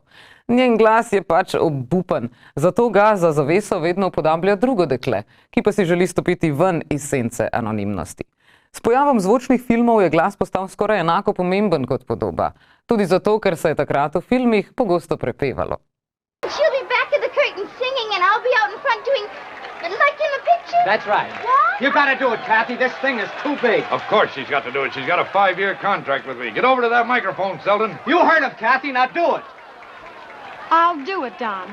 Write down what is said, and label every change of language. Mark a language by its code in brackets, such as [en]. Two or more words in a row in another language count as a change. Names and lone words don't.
[sl] Njen glas je pač obupen, zato ga za zaveso vedno upodablja drugo dekle, ki pa si želi stopiti ven iz sence anonimnosti. S pojavom zvočnih filmov je glas postal skoraj enako pomemben kot podoba. Tudi zato, ker se je takrat v filmih pogosto prepevalo. [en] She'll be back of the curtain singing and I'll be out in front doing like in the picture. That's right. What? You gotta do it, Kathy. This thing is too big. Of course she's got to do it. She's got a 5-year contract with me. Get over to that microphone, Selden. You heard of Kathy, now do it. I'll do it, Don.